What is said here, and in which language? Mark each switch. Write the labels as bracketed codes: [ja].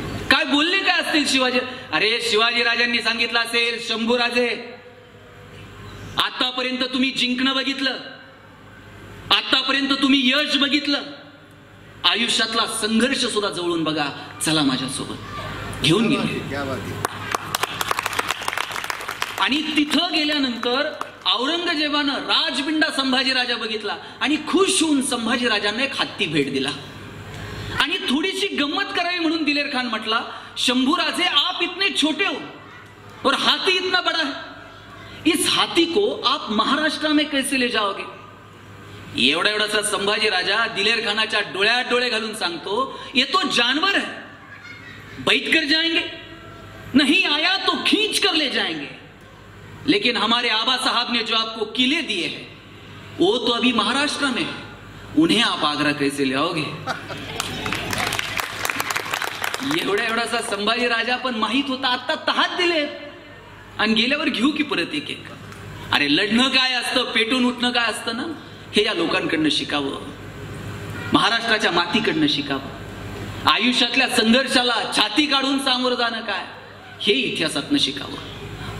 [mr] काय बोलले काय असतील शिवाजी? अरे शिवाजी राजांनी सांगितलं असेल, शंभूराजे आतापर्यंत तुम्ही जिंकणं बघितलं, आतापर्यंत तुम्ही यश बघितलं, आयुष्यातला संघर्ष सुद्धा जवळून बघा, चला माझ्यासोबत. घेऊन गेले. आणि तिथं गेल्यानंतर औरंगजेबानं राजबिंडा संभाजी राजा बघितला आणि खुश होऊन संभाजी राजांना एक हत्ती भेट दिला. आणि थोडीशी गंमत करावी म्हणून दिलेर खान म्हटला, [hi] शंभूराजे आप इतने छोटे हो और हाथी इतना बड़ा है, इस हाथी को आप महाराष्ट्र में कैसे ले जाओगे? [mr] एवढा एवढासा संभाजी राजा दिलेर खानाच्या डोळ्यात डोळे घालून सांगतो, [hi] ये तो जानवर है, बैठ कर जाएंगे, नहीं आया तो खींच कर ले जाएंगे, लेकिन हमारे आबा साहब ने जो आपको किले दिए हैं वो तो अभी महाराष्ट्र में है, उन्हें आप आगरा कैसे ले आओगे? [mr] एवढा एवढासा संभाजी राजा, पण माहित होता आता तहात दिले आणि गेल्यावर घेऊ की परत एक एक. अरे लढणं काय असतं, पेटून उठणं काय असतं ना, हे या लोकांकडनं शिकावं, महाराष्ट्राच्या मातीकडनं शिकावं. आयुष्यातल्या संघर्षाला छाती काढून सामोरं जाणं काय, हे इतिहासातनं शिकावं.